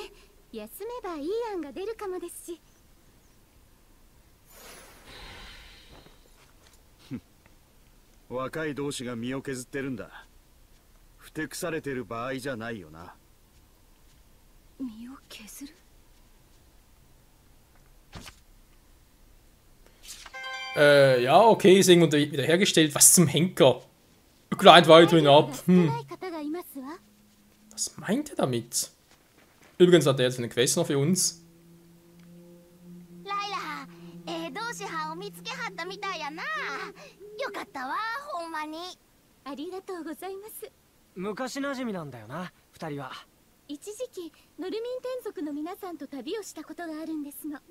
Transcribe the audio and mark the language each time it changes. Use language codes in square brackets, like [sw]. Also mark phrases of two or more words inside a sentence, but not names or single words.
[ja] 休めばいい案が出るかもですし。若い同士が身を削ってるんだ。ふてくされてる場合じゃないよな。身を削る。 [de] Ja, okay, ist irgendwo wiederhergestellt. Was zum Henker? Gleit weiterhin ab. Was meint er damit? Übrigens hat er jetzt eine Quest noch für uns. [ja] ライラ、同志班を見つけはったみたいやな。よかったわ、ほんまに。ありがとうございます。昔馴染みなんだよな、二人は。一時期、ノルミン天族の皆さんと旅をしたことがあるんですの。